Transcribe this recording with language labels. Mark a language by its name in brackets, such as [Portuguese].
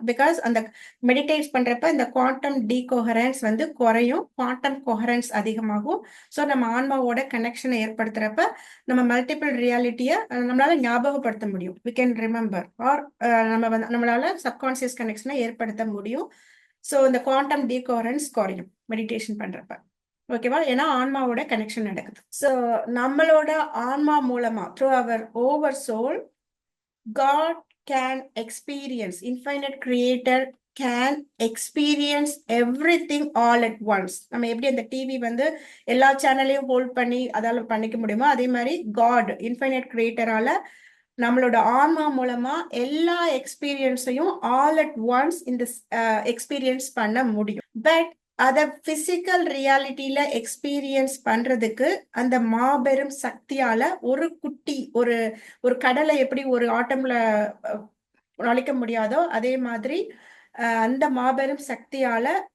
[Tamil] Because அந்த meditate பண்றப்ப இந்த குவாண்டம் டீகோஹரன்ஸ் வந்து குறையும், குவாண்டம் கொஹரன்ஸ் அதிகமாகும். ஸோ நம்ம ஆன்மாவோட கனெக்ஷனை ஏற்படுத்துறப்ப நம்ம மல்டிபிள் ரியாலிட்டியை நம்மளால ஞாபகப்படுத்த முடியும். [English] we can remember or [Tamil] நம்மளால சப்கான்சியஸ் கனெக்ஷனை ஏற்படுத்த முடியும். ஸோ இந்த குவாண்டம் டீகோஹரன்ஸ் குறையும் மெடிடேஷன் பண்றப்ப. ஓகேவா? ஏன்னா ஆன்மாவோட கனெக்ஷன் நடக்குது. ஸோ நம்மளோட ஆன்மா மூலமா [English] Through our our soul God can experience, infinite creator can experience everything all at once. [Tamil] நம்ம எப்படி அந்த டிவி வந்து எல்லா சேனலையும் ஹோல்ட் பண்ணி அதால பண்ணிக்க முடியுமோ அதே மாதிரி காட் இன்ஃபைனைட் கிரியேட்டரால நம்மளோட ஆன்மா மூலமா எல்லா எக்ஸ்பீரியன்ஸையும் ஆல் அட் ஒன்ஸ் இந்த எக்ஸ்பீரியன்ஸ் பண்ண முடியும். பட் அத பிசிக்கல் ரியாலிட்டியில எக்ஸ்பீரியன்ஸ் பண்றதுக்கு அந்த மாபெரும் சக்தியால ஒரு குட்டி ஒரு கடலை எப்படி ஒரு ஆட்டம்ல நுழைக்க முடியாதோ அதே மாதிரி அந்த மாபெரும் சக்தியால